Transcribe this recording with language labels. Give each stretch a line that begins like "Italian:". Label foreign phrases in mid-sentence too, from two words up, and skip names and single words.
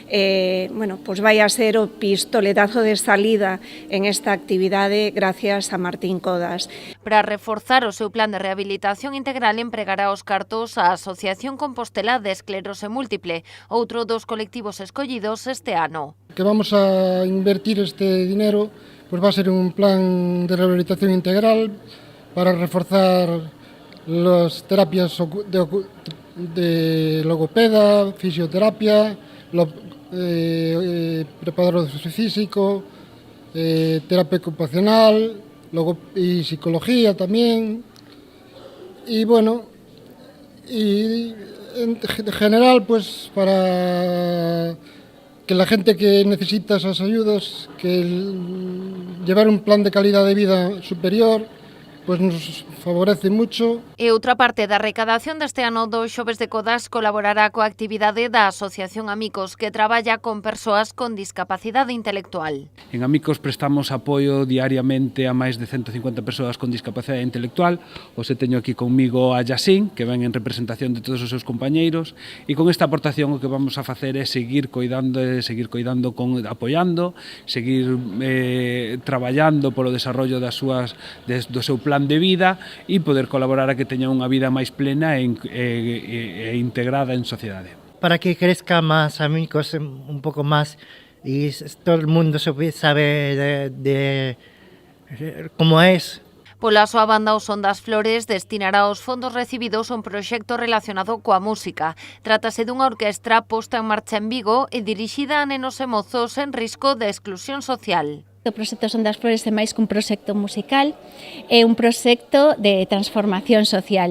Galician: Vai a ser o
Spanish: pistoletazo de salida
Galician: en esta actividade gracias a Martín Kodax. Para reforzar o seu plan de rehabilitación integral empregará os cartos a Asociación Compostela de Esclerose Múltiple, outro dos colectivos escollidos este ano.
Spanish: Que vamos a invertir este dinero, va a ser un plan de rehabilitación integral para reforzar las terapias de logopeda, fisioterapia, preparador físico, terapia ocupacional y psicología también, y bueno, y en general, pues para que la gente que necesita esas ayudas, que llevar un plan de calidad de vida superior, pues nos favorece mucho.
Galician: E outra parte da recadación deste ano do Xoves de Codax colaborará coa actividade da Asociación Amicos, que traballa con persoas con discapacidade intelectual. En Amicos prestamos apoio diariamente a máis de 150 persoas con discapacidade intelectual. Hoxe teño aquí conmigo a Yasín, que ven en representación de todos os seus compañeiros, e con esta aportación o que vamos a facer é seguir coidando, apoiando, seguir traballando polo desarrollo das súas, do seu plan de vida e poder colaborar a que teña unha vida máis plena e integrada en sociedade.
Spanish: Para que crezca más Amicos un poco más y todo el mundo sabe de cómo es.
Galician: Pola súa banda, o Son das Flores destinará os fondos recibidos a un proxecto relacionado coa música. Trátase dunha orquestra posta en marcha en Vigo e dirixida a nenos e mozos en risco de exclusión social. O proxecto Son das Flores é máis que un proxecto musical, é un proxecto de transformación social.